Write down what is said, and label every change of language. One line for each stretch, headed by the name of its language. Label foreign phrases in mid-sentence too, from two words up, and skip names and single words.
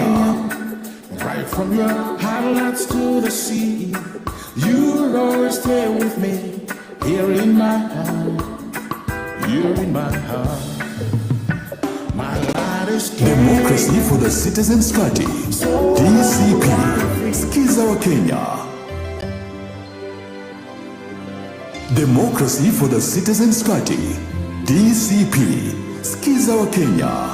English: Right from your highlands to the sea, you'll always stay with me here in my heart, here in my heart. My light is Democracy for the Citizens Party, DCP.
Swahili: Sikiza wa Kenya.
English: Democracy for the Citizens Party, DCP.
Swahili: Sikiza wa Kenya.